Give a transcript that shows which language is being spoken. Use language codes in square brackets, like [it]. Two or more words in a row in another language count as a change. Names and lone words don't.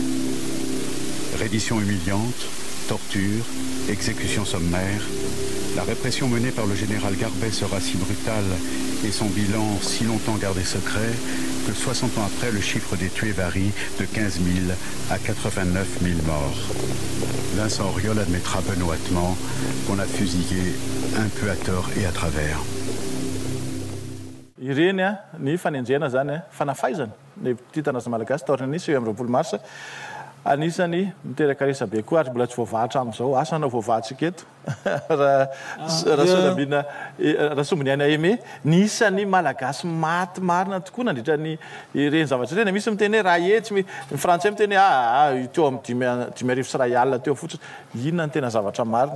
[fr] Reddition humiliante, torture, exécution sommaire, la répression menée par le général Garbet sera si brutale et son bilan si longtemps gardé secret que 60 ans après, le chiffre des tués varie de 15 000 à 89 000 morts. Vincent Auriol admettra benoîtement qu'on a fusillé un peu à tort et à travers. [mg] Ireny ny fanenjena zany fanafaizana ny titandrazana malagasy taorina nisy 7 mars anisany miteraka resabe koa ary mbola tsy voavahatra amin'izao asa na voavahatsika eto rasombiny any aime nisany malagasy maty marina tokoa nandritra ny ireny zavatra ireny misy miteny hoe raha etsy ny frantsay miteny teo amin'ny 10 sy ray alina teo fotsiny inona ny tena zavatra marina